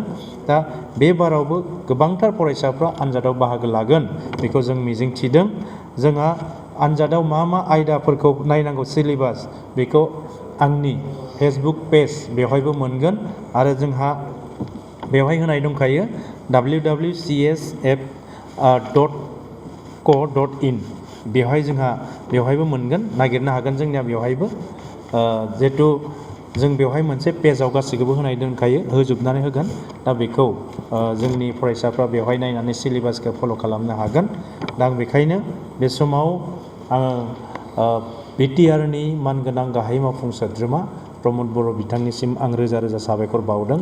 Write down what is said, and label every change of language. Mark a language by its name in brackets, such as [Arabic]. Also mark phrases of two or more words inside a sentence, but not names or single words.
[Bodo] दा बे बारावबो गोबांथार फरायसाफ्रा आनजादाव बाहागो लागोन बेखौ जों मिजिंथिदों। जोंहा आनजादाव मा आयदाफोरखौ नायनांगौ सिलेबास बेखौ आंनि फेसबुक पेज बेवहायबो मोनगोन आरो जोंहा बेवहाय होनाय दंखायो www.csf.co.in बेवहायबो मोनगोन, नागिरनो हागोन जोंनिया बेवहायबो। जिहेथु जों बेवहाय मोनसे पेजाव गासैखौबो होनाय दंखायो, होजोबनानै होगोन। दा बेखौ जोंनि फरायसाफ्रा बेवहाय नायनानै सिलेबासखौ फल' खालामनो हागोन। दा आं बेखायनो बे समाव आङो बिटिआरनि मानगोनां गाहाय मावफुं सोद्रोमा प्रमद बर' बिथांनिसिम आं रोजा रोजा साबायखर बावदों।